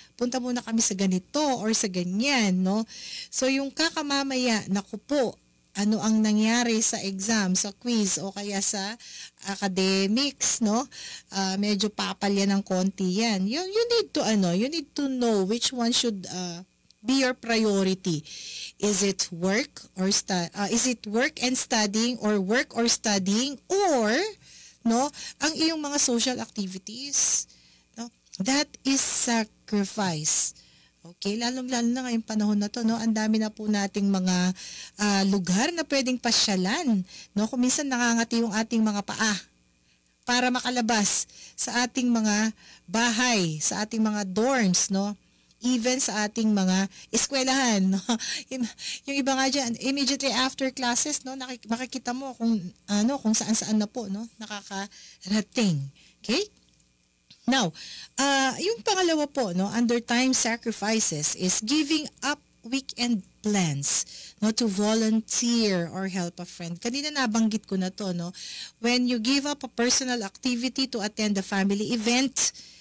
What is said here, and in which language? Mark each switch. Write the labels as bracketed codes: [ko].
[tl] Punta muna kami sa ganito or sa ganyan, So, yung kakamamaya, naku po, ano ang nangyari sa exam, sa quiz, o kaya sa academics, medyo papalya ng konti yan. [en] You need to know which one should be your priority. Is it work or is it work and studying, or work or studying, or [tl] ang iyong mga social activities? [en] That is sacrifice. [tl] Okay, lalong-lalo na ngayong panahon na to, ang dami na po nating mga lugar na pwedeng pasyalan, kung minsan nakangati yung ating mga paa para makalabas sa ating mga bahay, sa ating mga dorms, even sa ating mga eskwelahan, yung iba nga dyan, [en] immediately after classes, [tl] makikita mo kung saan-saan na po, nakakarating. [en] Okay? Now, [tl] yung pangalawa po, [en] under time sacrifices is giving up weekend plans, to volunteer or help a friend. [tl] Kanina nabanggit ko na to, [en] when you give up a personal activity to attend a family event,